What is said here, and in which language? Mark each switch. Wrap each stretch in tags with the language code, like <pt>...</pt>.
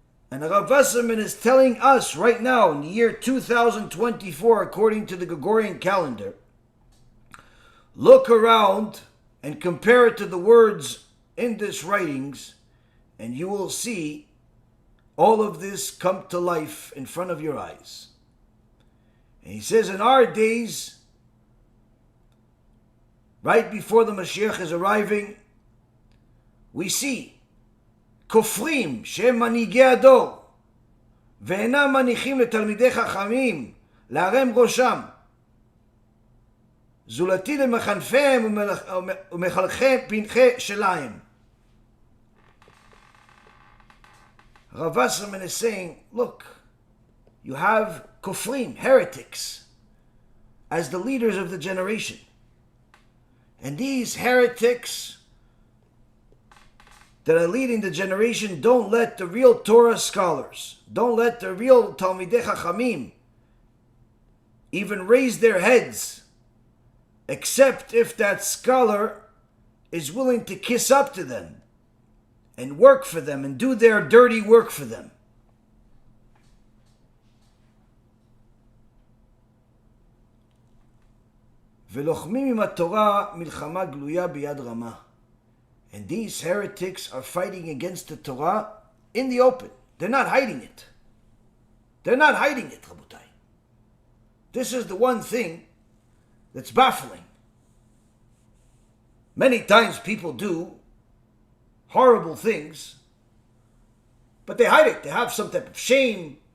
<en>And Rav Wasserman is telling us right now, in the year 2024, according to the Gregorian calendar, look around and compare it to the words in this writings, and you will see all of this come to life in front of your eyes. And he says, in our days, right before the Moshiach is arriving, we see</en> <he>כופרים שהם מנהיגי הדור ואינם מניחים לתלמידי חכמים להרם ראשם זולתי למחנפיהם ומחלכי פנחה שלהם.</he> <en>Rav Wasserman is saying, look, you have kofrim, heretics, as the leaders of the generation. And these heretics that are leading the generation don't let the real Torah scholars, don't let the real Talmidei Chachamim even raise their heads, except if that scholar is willing to kiss up to them and work for them and do their dirty work for them.</en> <he>ולוחמים עם התורה מלחמה גלויה ביד רמה.</he> <en>And these heretics are fighting against the Torah in the open. They're not hiding it. They're not hiding it, Rabotai. This is the one thing that's baffling. Many times people do horrible things, but they hide it. They have some type of shame.</en>